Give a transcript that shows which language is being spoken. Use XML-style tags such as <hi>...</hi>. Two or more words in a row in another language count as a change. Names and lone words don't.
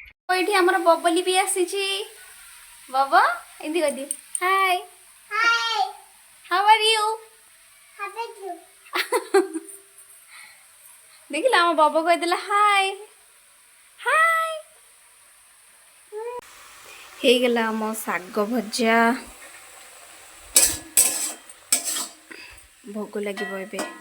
<or>ଏଇଠି ଆମର ବବଲି ବି ଆସିଛି। ବବ ଏମିତି କହିଦିଏ ହାय।</or> <en>Hi. How are you? How are you?</en> <or>ଦେଖିଲା ଆମ ବବ କହିଦେଲା</or> <en>hi hi.</en> <or>ହେଇଗଲା ଆମ ଶାଗ ଭଜା। ଭୋଗ ଲାଗିବ ଏବେ।</or>